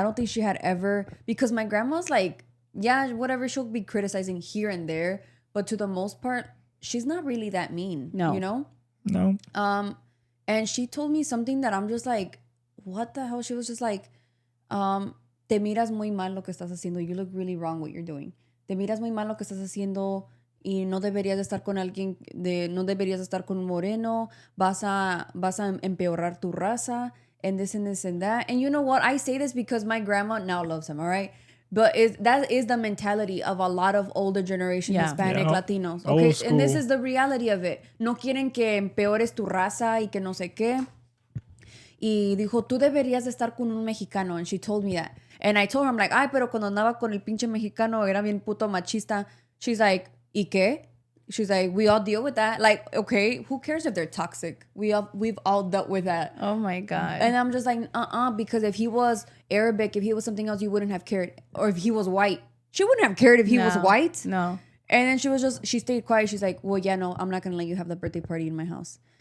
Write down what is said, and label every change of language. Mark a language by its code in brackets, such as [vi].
[en] I don't think she had ever, because my grandma's like, yeah, whatever, she'll be criticizing here and there. But to the most part, she's not really that mean. No. You know? No. And she told me something that I'm just like, what the hell? She was just like, [es] te miras muy mal lo que estás haciendo. [en] You look really wrong what you're doing. [es] Te miras muy mal lo que estás haciendo y no deberías estar con alguien, no deberías estar con un moreno. Vas a empeorar tu raza [en] and this and that. And you know what? I say this because my grandma now loves him, all right? But that is the mentality of a lot of older generation Hispanic Latinos. Okay, and this is the reality of it. [es] No quieren que empeores tu raza y que no sé qué. Y dijo, tú deberías de estar con un mexicano. [en] And she told me that. And I told her, I'm like, [es] ay, pero cuando andaba con el pinche mexicano era bien puto machista. [en] She's like, [es] ¿y qué? [en] She's like, we all deal with that. Like, okay, who cares if they're toxic? We've all dealt with that. Oh my God. And I'm just like, because if he was Arabic, if he was something else, you wouldn't have cared. Or if he was white, she wouldn't have cared if he was white. No. And then she stayed quiet. She's like, well, yeah, no, I'm not going to let you have the birthday party in my house.